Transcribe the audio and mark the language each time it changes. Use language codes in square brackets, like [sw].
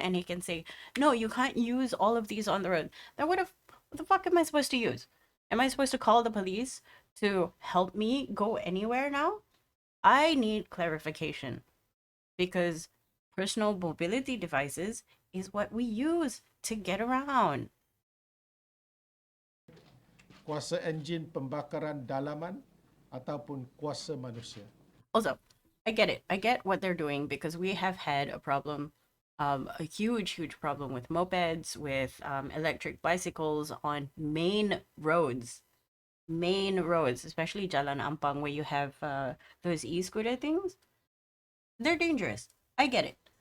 [en] And he can say, no, you can't use all of these on the road. Then what the fuck am I supposed to use? Am I supposed to call the police to help me go anywhere now? I need clarification because personal mobility devices is what we use to get around. [ms] Kuasa enjin pembakaran dalaman ataupun kuasa manusia. [en] Also, I get it. I get what they're doing because we have had a problem, a huge, huge problem with mopeds, with electric bicycles on main roads, especially Jalan Ampang, where you have those e-scooter things. They're dangerous. I get it.